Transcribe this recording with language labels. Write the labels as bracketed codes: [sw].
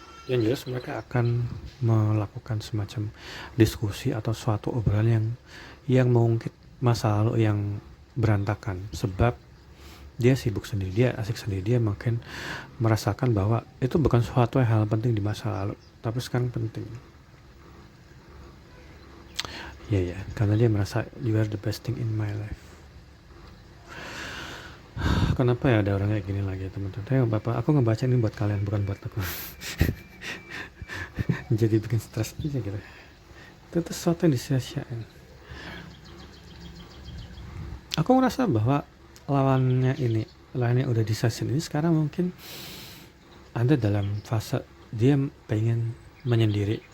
[id] Yang jelas mereka akan melakukan semacam diskusi atau suatu obrolan yang mengungkit masa lalu yang berantakan, sebab dia sibuk sendiri, dia asik sendiri, dia makin merasakan bahwa itu bukan suatu hal penting di masa lalu, tapi sekarang penting. Ya, karena dia merasa [en] you are the best thing in my life. [id] Kenapa ya ada orang kayak gini lagi teman-teman? Bapak, aku ngebaca ini buat kalian, bukan buat aku. Jadi bikin stres aja gitu. Itu sesuatu yang disia-siain. Aku merasa bahwa lawannya udah di session ini sekarang mungkin ada dalam fase dia pengen menyendiri.